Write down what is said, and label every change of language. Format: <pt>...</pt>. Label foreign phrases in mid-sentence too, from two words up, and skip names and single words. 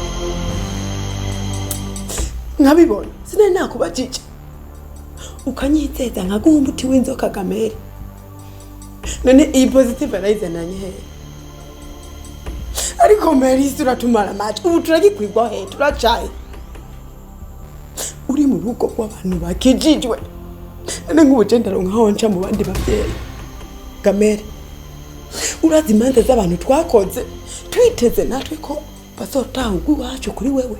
<rn>Nkabibona, sinari nakubajije. Ukanyiteza nkaguha umuti w'inzoka Gameri. None iyi positive arayizananye he? Ariko Melissa uratumara amazi. Ubu turagikwigwa he? Turacaye. Uri mu rugo rw'abantu bakijijwe. None nk'ubujendero nkaho nca mu bandi bavyeyi. Gameri. Urazi imanza z'abantu twakoze twiteze natwe ko bazotaha ubwacu kuri wewe.</rn>